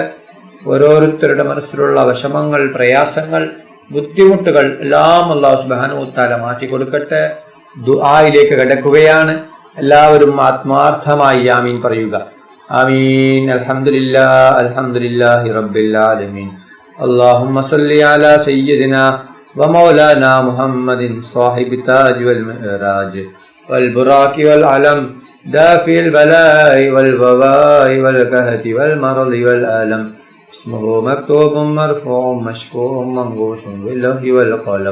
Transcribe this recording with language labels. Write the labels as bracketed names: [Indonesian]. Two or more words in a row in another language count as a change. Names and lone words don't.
[Malayalam] ഓരോരുത്തരുടെ മനസ്സിലുള്ള വിഷമങ്ങൾ, പ്രയാസങ്ങൾ, ബുദ്ധിമുട്ടുകൾ എല്ലാം [Arabic] الله سبحانه وتعالى [Malayalam] മാറ്റി കൊടുക്കട്ടെ. ദുആയിലേക്ക് കടക്കുകയാണ്. എല്ലാവരും ആത്മാർത്ഥമായി ആമീൻ പറയുക. ആമീൻ. [Arabic] الحمد لله الحمد لله رب العالمين. اللهم صل على سيدنا ومولانا محمد صاحب التاج والمعراج والبراق والعلم دافع البلاء والوباء والقهد والمرض والألم. اسمه مكتوب مرفوع مشفوع منقوش باللوح والقلم.